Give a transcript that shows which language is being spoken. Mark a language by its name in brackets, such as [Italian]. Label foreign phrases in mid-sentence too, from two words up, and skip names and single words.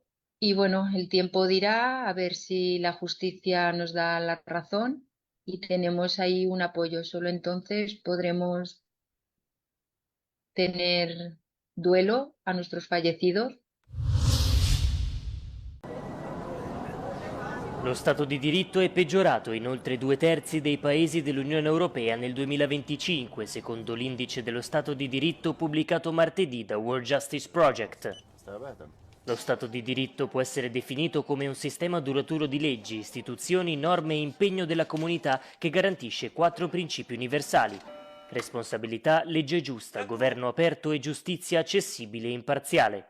[Spanish] Y bueno, el tiempo dirá a ver si la justicia nos da la razón y tenemos ahí un apoyo. Solo entonces podremos tener duelo a nuestros fallecidos. [Italian] Lo Stato di diritto è peggiorato in oltre 2/3 dei paesi dell'Unione Europea nel 2025, secondo l'indice dello Stato di diritto pubblicato martedì da World Justice Project. Lo Stato di diritto può essere definito come un sistema duraturo di leggi, istituzioni, norme e impegno della comunità che garantisce 4 principi universali: responsabilità, legge giusta, governo aperto e giustizia accessibile e imparziale.